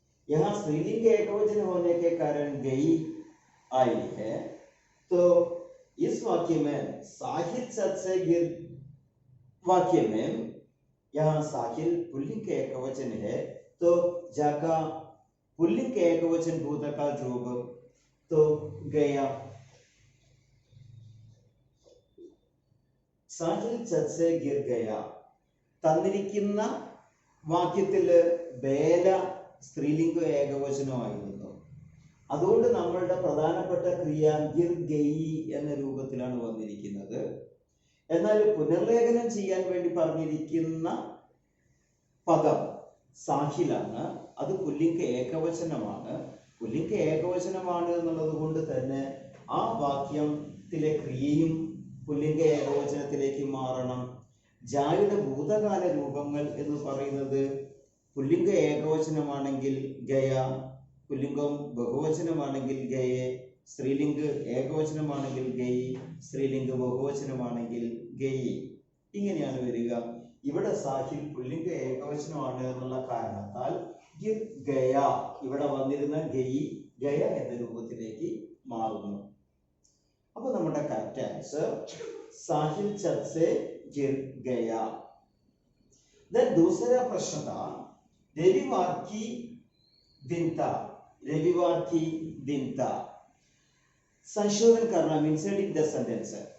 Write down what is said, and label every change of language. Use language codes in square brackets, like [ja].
[hi] यहाँ स्त्रीलिंग के एकवचन होने के कारण गई आई है, तो इस वाक्य में साहिल छत से गिर वाक्य में यहाँ साहिल पुल्लिंग के एकवचन है तो जाका पुल्लिंग के एकवचन भूतकाल रूप तो गया। साहिल छत से गिर गया [ml] തന്നിരിക്കുന്ന വാക്യത്തിൽ ബേല സ്ത്രീലിംഗ ഏകവചനമായിരുന്നു. അതുകൊണ്ട് നമ്മളുടെ പ്രധാനപ്പെട്ട ക്രിയ ഗിർ ഗയി എന്ന രൂപത്തിലാണ് വന്നിരിക്കുന്നത്. എന്നാൽ പുനർലേഖനം ചെയ്യാൻ വേണ്ടി പറഞ്ഞിരിക്കുന്ന പദം സാഹിലാണ്. അത് പുല്ലിംഗ ഏകവചനമാണ്. പുല്ലിംഗ ഏകവചനമാണ് എന്നുള്ളത് കൊണ്ട് തന്നെ ആ വാക്യത്തിലെ ക്രിയയും പുല്ലിംഗ ഏകവചനത്തിലേക്ക് മാറണം. ജായുടെ ഭൂതകാല രൂപങ്ങൾ എന്ന് പറയുന്നത് പുല്ലിംഗ ഏകവചനമാണെങ്കിൽ ഗയ, പുല്ലിംഗം ബഹുവചനമാണെങ്കിൽ ഗയെ, സ്ത്രീലിംഗ ഏകവചനമാണെങ്കിൽ ഗയി, സ്ത്രീലിംഗ ബഹുവചനമാണെങ്കിൽ ഗയി. ഇങ്ങനെയാണ് വരിക. ഇവിടെ സാഹിൽ പുല്ലിംഗ ഏകവചനമാണ് എന്നുള്ള കാരണത്താൽ ഗയ ഇവിടെ വന്നിരുന്ന ഗയി ഗയ എന്ന രൂപത്തിലേക്ക് മാറുന്നു. അപ്പൊ നമ്മുടെ കറക്റ്റ് ആൻസർ [hi] साहिल छत से गिर गया. देन दूसरा प्रश्न था रविवार की दिन था. रविवार की दिन था. संशोधन करना [en] Inserting the sentence.